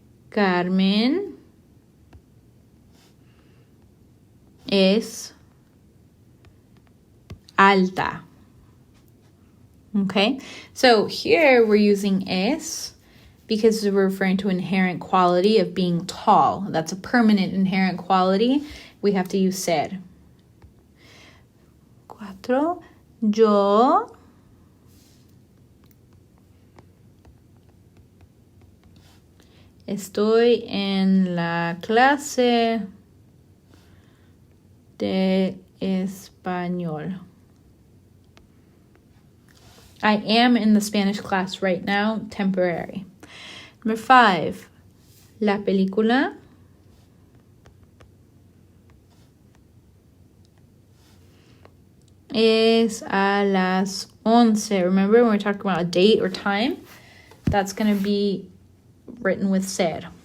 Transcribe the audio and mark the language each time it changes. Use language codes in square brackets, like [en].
[es] Carmen es alta. [en] Okay, so here we're using es because we're referring to inherent quality of being tall. That's a permanent inherent quality. We have to use ser. 4. [es] Yo estoy en la clase de español. [en] I am in the Spanish class right now, temporary. Number 5, [es] la película es a las 11. [en] Remember when we're talking about a date or time? That's going to be written with ser.